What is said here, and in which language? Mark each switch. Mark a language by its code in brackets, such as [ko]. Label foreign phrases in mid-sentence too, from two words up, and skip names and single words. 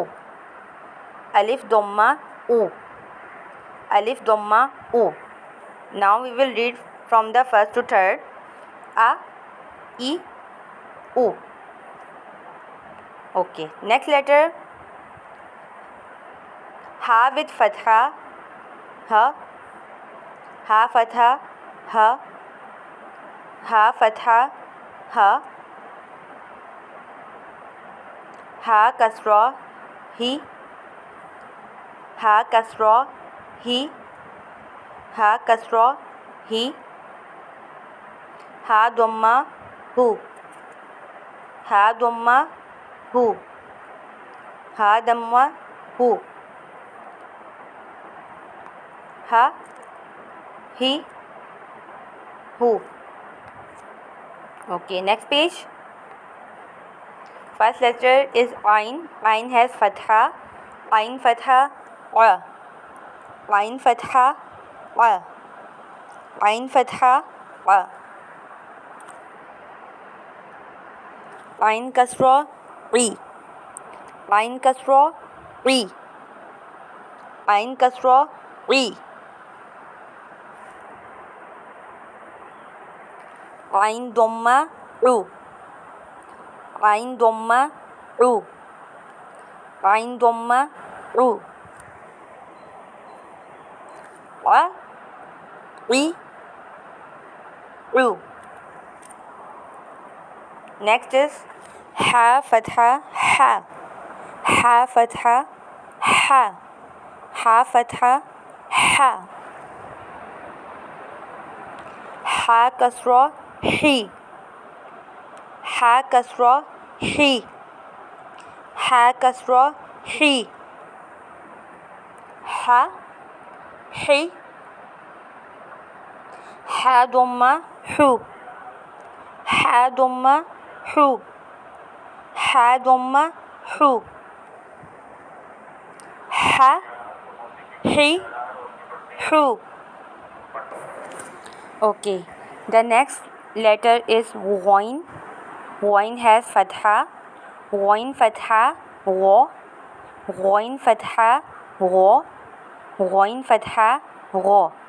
[en] Alif dhamma u. Alif dhamma u. Now we will read from the first to third. A, e, u. Okay. Next letter. Ha with fatha. Ha. Ha fatha. Ha. Ha fatha. Ha. Ha kasra. He. Ha kasra. He. Ha kasra. He. Ha dhamma hu. Ha dhamma hu. Ha dhamma hu. Ha, he, hu. Okay, next page. First letter is ain. Ain has fatha. Ain fatha a. Ain fatha a. Ain fatha a. Ain kasra ri. Ain kasra ri. Ain kasra ri. Ain dhamma u. Ain dhamma u. Ain dhamma u. A, ri, u. Next is ha fatha ha. Ha fatha ha. Ha fatha ha. Ha kasra hi, ha kasra hi, ha kasra hi, ha hi, ha dhamma hu, ha dhamma hu, ha dhamma hu, ha hi hu. Okay, the next letter is Ghain. Ghain has fatha, Ghain fatha gha, Ghain fatha gha, Ghain fatha gha.